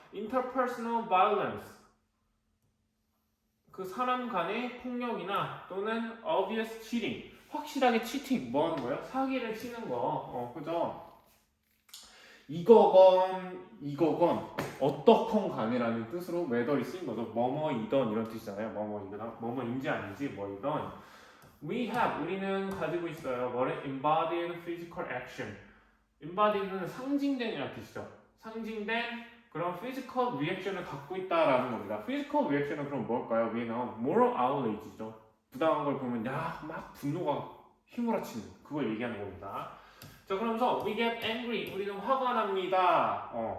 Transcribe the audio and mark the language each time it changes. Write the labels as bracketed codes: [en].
[en] interpersonal violence [ko] 그 사람 간의 폭력이나 또는 [en] obvious cheating [ko] 확실하게 cheating 뭐 하는 거예요? 사기를 치는 거 그죠? 이거건 어떻건 간이라는 뜻으로 whether이 쓰인 거죠. 뭐뭐이던 이런 뜻이잖아요. 뭐뭐인지 아닌지 뭐이던 우리는 가지고 있어요. 뭐를 [en] embodied physical action. [ko] embodied는 상징된이라는 뜻이죠. 상징된 그런 [en] physical reaction [ko] 을 갖고 있다라는 겁니다. physical reaction은 그럼 뭘까요? 우리는 [en] moral outrage [ko] 죠. 부당한 걸 보면 막 분노가 휘몰아치는 그걸 얘기하는 겁니다. 자 그러면서 [en] we get angry [ko] 우리는 화가 납니다.